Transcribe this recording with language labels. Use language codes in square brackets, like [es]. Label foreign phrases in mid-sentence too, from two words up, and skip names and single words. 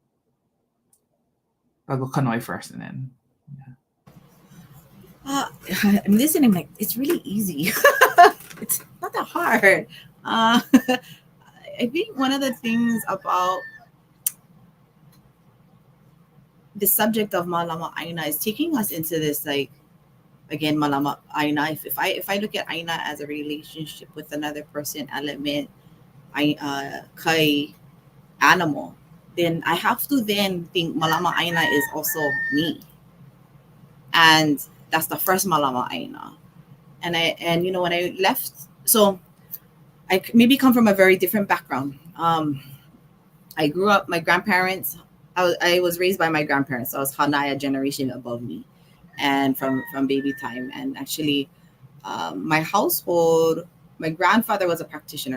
[en] I'll go Kanoi first, and then I'm listening, like, it's really easy. It's not that hard. I think one of the things about the subject of [haw] Mālama ʻāina [en] is taking us into this, like, again, [haw] Mālama ʻāina. [en] If I look at ʻāina as a relationship with another person, element, kai, animal, then I have to then think [haw] Mālama ʻāina [en] is also me. And that's the first [haw] Mālama ʻāina. [en] And when I left, so I maybe come from a very different background. I grew up, my grandparents, I was raised by my grandparents. So I was Hanaya generation above me, and from baby time. And actually, my household, my grandfather is a practitioner.